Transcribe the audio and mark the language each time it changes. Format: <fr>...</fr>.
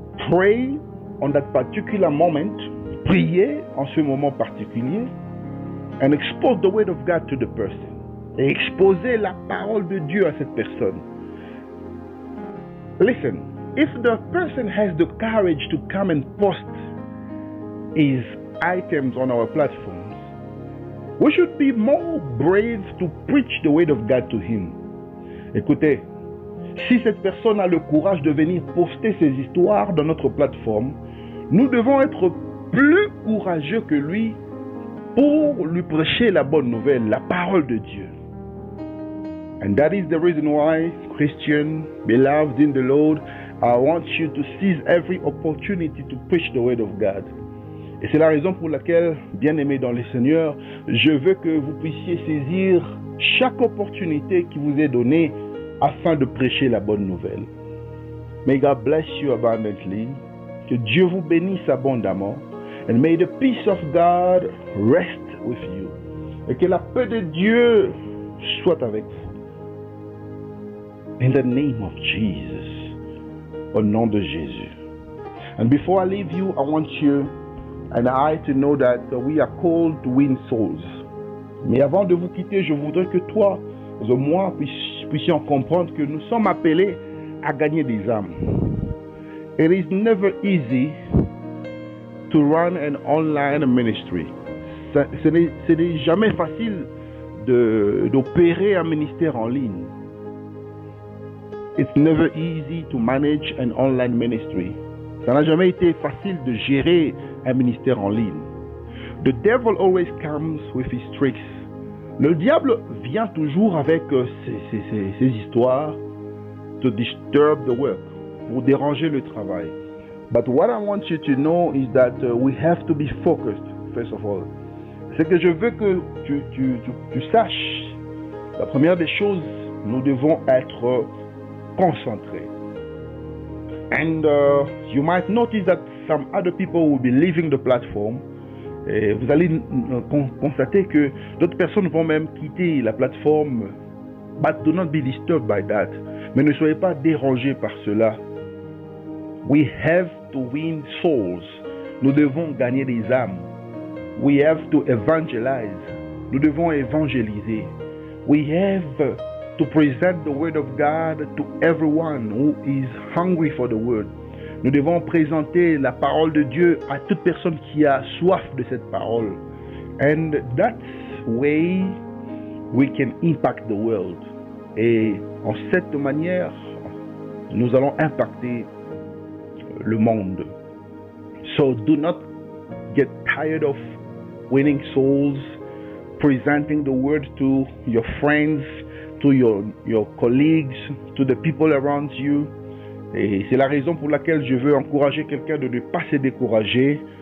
<en>Pray on that particular moment,</en> <fr>priez en ce moment particulier,</fr> <en>and expose the word of God to the person.</en> <fr>Et exposez la parole de Dieu à cette personne.</fr> <en>Listen, if the person has the courage to come and post his items on our platforms, we should be more brave to preach the word of God to him.</en> <fr>Écoutez, si cette personne a le courage de venir poster ses histoires dans notre plateforme, nous devons être plus courageux que lui pour lui prêcher la bonne nouvelle, la parole de Dieu.</fr> <en>And that is the reason why, Christian, beloved in the Lord, I want you to seize every opportunity to preach the word of God.</en> <fr>Et c'est la raison pour laquelle, bien-aimés dans le Seigneur, je veux que vous puissiez saisir chaque opportunité qui vous est donnée afin de prêcher la bonne nouvelle.</fr> <en>May God bless you abundantly.</en> <fr>Que Dieu vous bénisse abondamment.</fr> <en>And may the peace of God rest with you.</en> <fr>Et que la paix de Dieu soit avec vous.</fr> <en>In the name of Jesus.</en> <fr>Au nom de Jésus.</fr> <en>And before I leave you, I want you and I to know that we are called to win souls.</en> <fr>Mais avant de vous quitter, je voudrais que toi et moi puissions comprendre que nous sommes appelés à gagner des âmes.</fr> <en>It is never easy to run an online ministry.</en> <fr>Ce n'est jamais facile d'opérer un ministère en ligne.</fr> <en>It's never easy to manage an online ministry.</en> <fr>Ça n'a jamais été facile de gérer un ministère en ligne.</fr> <en>The devil always comes with his tricks.</en> <fr>Le diable vient toujours avec ses histoires</fr> <en>to disturb the work,</en> <fr>pour déranger le travail.</fr> <en>But what I want you to know is that we have to be focused, first of all.</en> <fr>C'est que je veux que tu saches, la première des choses, nous devons être concentrés.</fr> <en>And you might notice that some other people will be leaving the platform.</en> <fr>Et vous allez constater que d'autres personnes vont même quitter la plateforme.</fr> <en>But do not be disturbed by that.</en> <fr>Mais ne soyez pas dérangés par cela.</fr> <en>We have to win souls.</en> <fr>Nous devons gagner des âmes.</fr> <en>We have to evangelize.</en> <fr>Nous devons évangéliser.</fr> <en>We have to present the word of God to everyone who is hungry for the word.</en> <fr>Nous devons présenter la parole de Dieu à toute personne qui a soif de cette parole.</fr> <en>And that's way we can impact the world.</en> <fr>Et en cette manière, nous allons impacter le monde.</fr> <en>So do not get tired of winning souls, presenting the word to your friends, to your colleagues, to the people around you.</en> <fr>Et c'est la raison pour laquelle je veux encourager quelqu'un de ne pas se décourager.</fr>